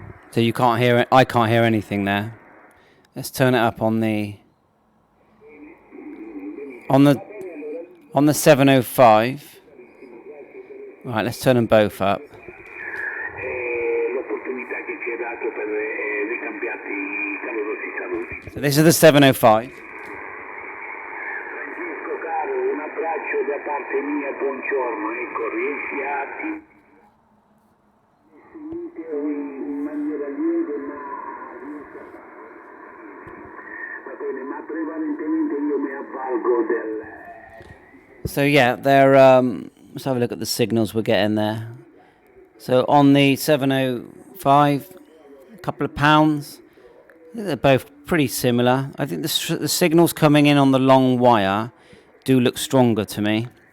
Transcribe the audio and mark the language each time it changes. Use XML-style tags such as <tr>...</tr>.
<en>So you can't hear it. I can't hear anything there. Let's turn it up on the 705. Right, let's turn them both up.</en> <it>L'opportunità che ci è dato per ricambiarti</it> <en>So this is the 705.</en> <it>Francesco caro, un abbraccio da parte mia, buongiorno, ecco, riesci a in maniera lieve, ma riesci a va bene, ma prevalentemente io mi avvalgo del...</it> <en>So yeah, they're let's have a look at the signals we're getting there. So on the 705, a couple of pounds. They're both pretty similar. I think the signals coming in on the long wire do look stronger to me.</en>